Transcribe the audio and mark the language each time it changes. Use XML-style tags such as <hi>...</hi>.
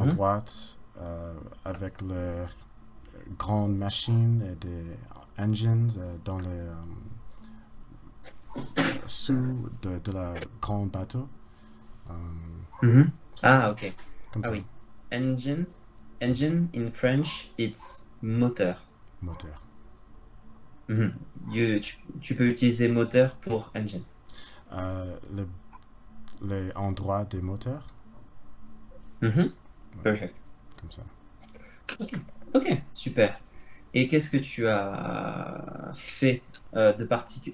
<fr>endroits avec leurs grandes machines et des engines dans les sous de la grand bateau. Um, Mhm. ça, Ah, ok. comme Ah ça, oui. Engine.</fr> <en>Engine in French, it's moteur.</en> <fr>moteur. Mhm. Tu peux utiliser moteur pour engine. Le, les endroits des moteurs, Mhm. ouais,</fr> <en>Perfect.</en> <fr>comme ça. Ok, ok, super. Et qu'est-ce que tu as fait de particulier?</fr>